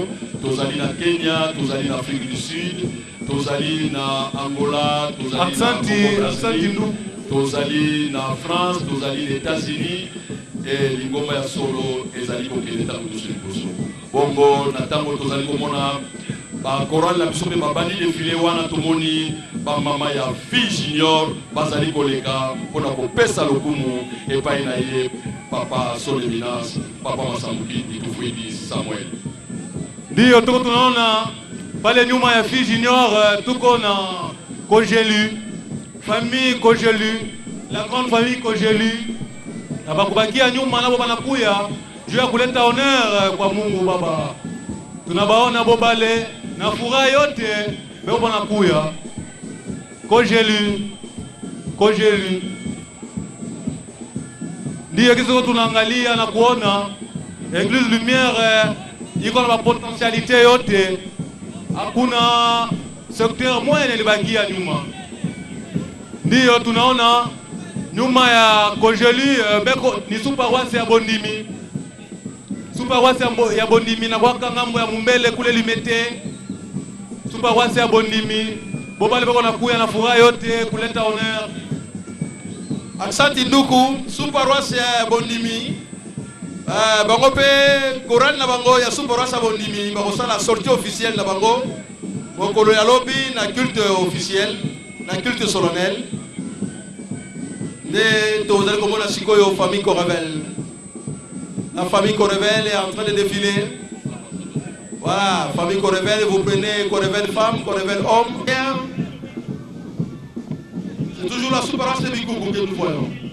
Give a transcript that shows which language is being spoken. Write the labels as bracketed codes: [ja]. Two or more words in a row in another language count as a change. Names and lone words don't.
[ln] tozali na Kenya tozali na Afrique du Sud tozali na Angola tozali na tozali na France tozali na États-Unis et lingomba ya solo ezali kokende tango toso liboso bongo na tango tozali komona ba chorale la biso pe babandi défilé wana tomoni ba mama ya [fr] fille junior [ln] bazali koleka mpona kopesa lokumu epai na ye papa Soleminas papa Masambukidi Tufuidi Samuel. [sw] Ndio tuko tunaona pale nyuma ya [fr] fille junior [sw] tuko na Kojelu famille Kojelu [fr] la grande famille [sw] Kojelu na bakubakia nyuma nabo banakuya juu ya kuleta honneur kwa Mungu Baba. Tunabaona bobale na furaha yote bebo banakuya Kojelu ndio kizo tunaangalia na kuona Église Lumière iko na potentialité yote, hakuna [fr] secteur moyen [sw] ilibakia nyuma. Ndio tunaona nyuma ya Kojelu beko ni superwase ya Bondimi, superwase ya Bondimi na kwa ngambo ya Mumbele kule Limete, superwase ya Bondimi bobale beko na kuya na furaha yote kuleta honneur. Aksanti nduku [ln] superwase ya Bondimi bango pe Koran na bango ya superwase ya Bondimi bako sala [fr] sortie officielle [ln] na bango mokolo ya lobby na [fr] culte officiel [ln] na [fr] culte solennel. Mais vous allez comprendre la famille Corevel. La famille Corevel est en train de défiler. Voilà, famille Corevel, vous prenez Corevel femme, Corevel homme. C'est toujours la superance de Bikougou que nous voyons.